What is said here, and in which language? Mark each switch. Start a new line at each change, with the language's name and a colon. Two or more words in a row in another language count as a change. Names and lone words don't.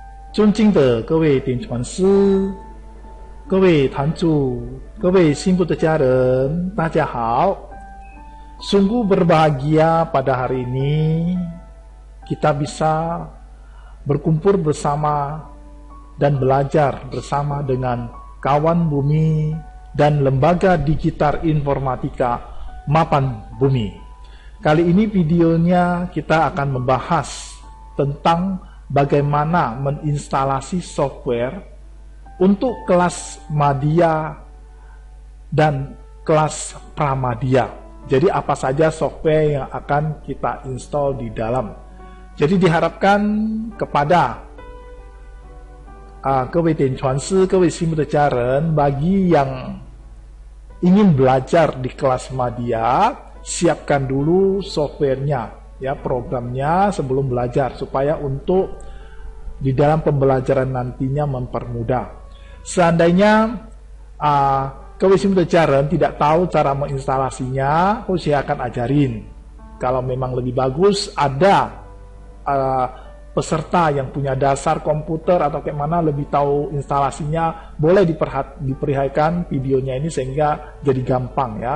Chinese: 尊敬的各位顶传师、各位坛主、各位幸福的家人，大家好.
Indonesian: Sungguh berbahagia pada hari ini kita bisa berkumpul bersama dan belajar bersama dengan kawan bumi dan lembaga digital informatika Mapan Bumi. Kali ini videonya kita akan membahas tentang bagaimana menginstalasi software untuk kelas Madya dan kelas Pramadya. Jadi apa saja software yang akan kita install di dalam. Jadi diharapkan kepada
Chinese: 各位点传师、各位心目的家人,
Indonesian: bagi yang ingin belajar di kelas Madya, siapkan dulu softwarenya, ya, programnya sebelum belajar supaya untuk di dalam pembelajaran nantinya mempermudah. Seandainya
Chinese: 各位心目的家人
Indonesian: tidak tahu cara menginstalasinya, saya akan ajarin. Kalau memang lebih bagus ada peserta yang punya dasar komputer atau kayak mana lebih tahu instalasinya, boleh diperhatikan videonya ini sehingga jadi gampang, ya.